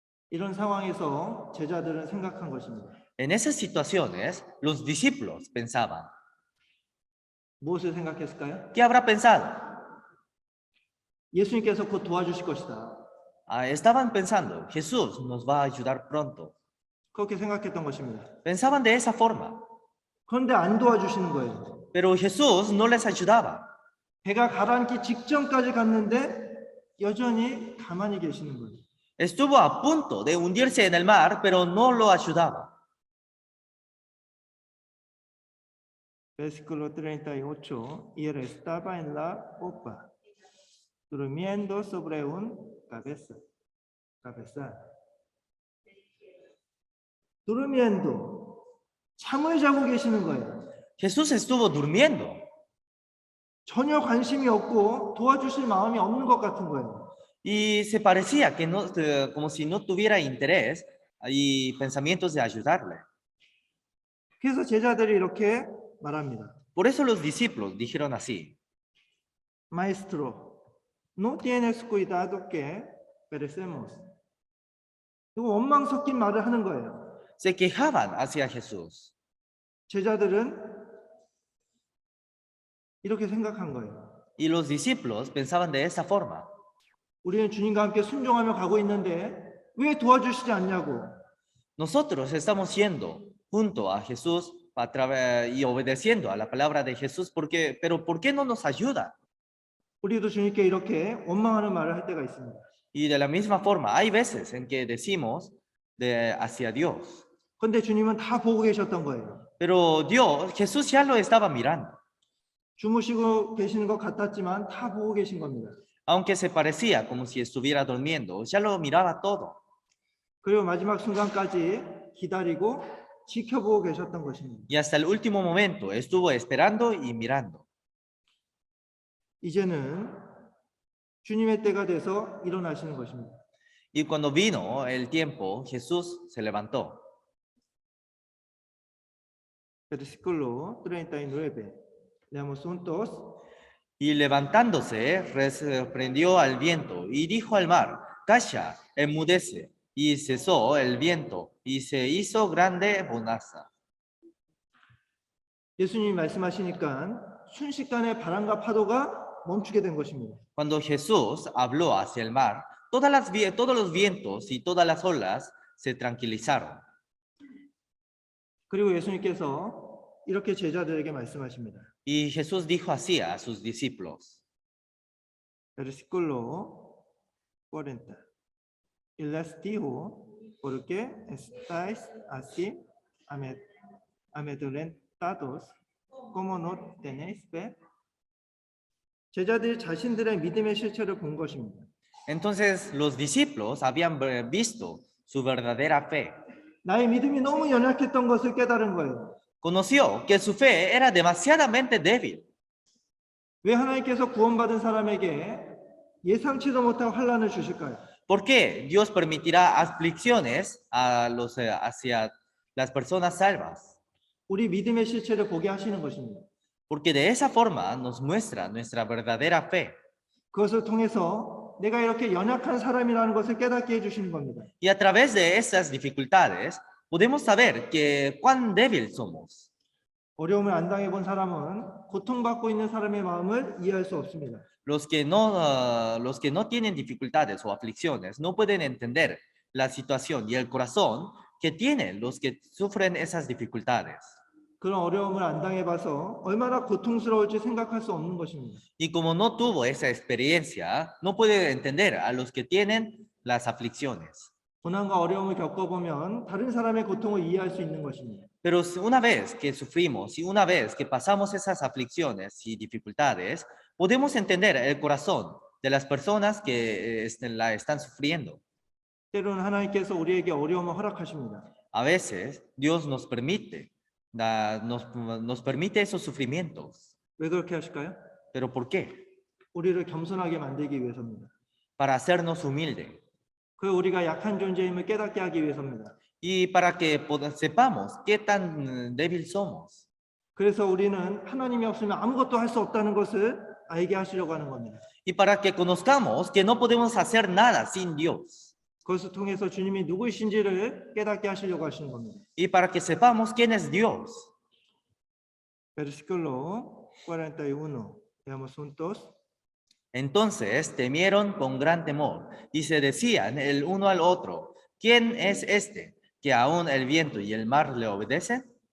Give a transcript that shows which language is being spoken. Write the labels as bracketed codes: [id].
[ko] 이런 상황에서 제자들은 생각한 것입니다. [es] En esas situaciones, los discípulos pensaban, [ko] 무엇을 생각했을까요? [es] ¿qué habrá pensado? [ko] 예수님께서 곧 도와주실 것이다. [es] Estaban pensando, Jesús nos va a ayudar pronto. [ko] 그렇게 생각했던 것입니다. [es] Pensaban de esa forma, [ko] 그런데 안 도와주시는 거예요. [es] pero Jesús no les ayudaba. [ko] 배가 가라앉기 직전까지 갔는데 여전히 가만히 계시는 거예요. [es] Estuvo a punto de hundirse en el mar, pero no lo ayudaba. Versículo 38. Y él estaba en la popa, durmiendo sobre un cabeza. durmiendo. [ko] 잠을 자고 계시는 거예요. [es] Jesús estuvo durmiendo. [ko] 전혀 관심이 없고 도와주실 마음이 없는 것 같은 거예요. [es] Y se parecía que no, como si no tuviera interés y pensamientos de ayudarle. [ko] 그래서 제자들이 이렇게 말합니다. [es] Por eso los discípulos dijeron así, Maestro, no tienes cuidado que perecemos. [ko] 이거 원망 섞인 말을 하는 거예요. [es] se quejaban hacia Jesús. [ko] 제자들은 이렇게 생각한 거예요. [es] Y los discípulos pensaban de esa forma. [ko] 우리는 주님과 함께 순종하며 가고 있는데 왜 도와주시지 않냐고. [es] Nosotros estamos yendo junto a Jesús y obedeciendo a la palabra de Jesús, pero ¿por qué no nos ayuda? [ko] 우리도 주님께 이렇게 원망하는 말을 할 때가 있습니다. [es] Y de la misma forma, hay veces en que decimos hacia Dios. [ko] 그런데 주님은 다 보고 계셨던 거예요. [es] Pero Jesús ya lo estaba mirando. [ko] 주무시고 계시는 것 같았지만 다 보고 계신 겁니다. [es] Aunque se parecía como si estuviera durmiendo, ya lo miraba todo. [ko] 그리고 마지막 순간까지 기다리고 지켜보고 계셨던 것입니다. [es] Y hasta el último momento estuvo esperando y mirando. [ko] 이제는 주님의 때가 돼서 일어나시는 것입니다. [es] Y cuando vino el tiempo, Jesús se levantó. Versículo 39. Leamos juntos. Y levantándose, reprendió al viento y dijo al mar, calla, enmudece. Y cesó el viento y se hizo grande bonanza. [ko] 예수님이 말씀하시니까 순식간에 바람과 파도가 멈추게 된 것입니다. [es] Cuando Jesús habló hacia el mar, todos los vientos y todas las olas se tranquilizaron. [ko] 그리고 예수님께서 이렇게 제자들에게 말씀하십니다. [es] Y Jesús dijo así a sus discípulos. Versículo 40. Y les dijo, ¿por qué estáis así amedrentados? ¿Cómo no tenéis fe? [ko] 제자들이 자신들의 믿음의 실체를 본 것입니다. [es] Entonces los discípulos habían visto su verdadera fe. [ko] 나의 믿음이 너무 연약했던 것을 깨달은 거예요. [es] Conoció que su fe era demasiadamente débil. [ko] 왜 하나님께서 구원받은 사람에게 예상치도 못한 환난을 주실까요? [es] ¿Por qué Dios permitirá aflicciones hacia las personas salvas? [ko] 우리 믿음의 실체를 보게 하시는 것입니다. [es] Porque de esa forma nos muestra nuestra verdadera fe. [ko] 그것을 통해서 내가 이렇게 연약한 사람이라는 것을 깨닫게 해주시는 겁니다. [es] Y a través de esas dificultades podemos saber que cuán débil somos. [ko] 어려움을 안 당해본 사람은 고통받고 있는 사람의 마음을 이해할 수 없습니다. [es] Los que no tienen dificultades o aflicciones no pueden entender la situación y el corazón que tienen los que sufren esas dificultades. [ko] 그런 어려움을 안 당해봐서 얼마나 고통스러울지 생각할 수 없는 것입니다. [es] Y como no tuvo esa experiencia, no puede entender a los que tienen las aflicciones. [ko] 고난과 어려움을 겪어보면 다른 사람의 고통을 이해할 수 있는 것입니다. [es] Pero una vez que sufrimos y una vez que pasamos esas aflicciones y dificultades, podemos entender el corazón de las personas que la están sufriendo. [ko] 때로는 하나님께서 우리에게 어려움을 허락하십니다. [es] A veces Dios nos permite esos sufrimientos. [ko] 왜 그렇게 하실까요? [es] ¿Pero por qué? [ko] 우리를 겸손하게 만들기 위해서입니다. [es] Para hacernos humilde [ko] 그 우리가 약한 존재임을 깨닫게 하기 위해서입니다. [es] y para que sepamos qué tan débil somos. [ko] 그래서 우리는 하나님이 없으면 아무것도 할 수 없다는 것을 알게 하시려고 하는 겁니다. [es] Y para que conozcamos que no podemos hacer nada sin Dios. [ko] 그것을 통해서 주님이 누구이신지를 깨닫게 하시려고 하시는 겁니다. [es] Y para que sepamos quién es Dios. Versículo 41. Veamos juntos. Entonces temieron con gran temor y se decían el uno al otro, ¿quién es este que aún el viento y el mar le obedecen?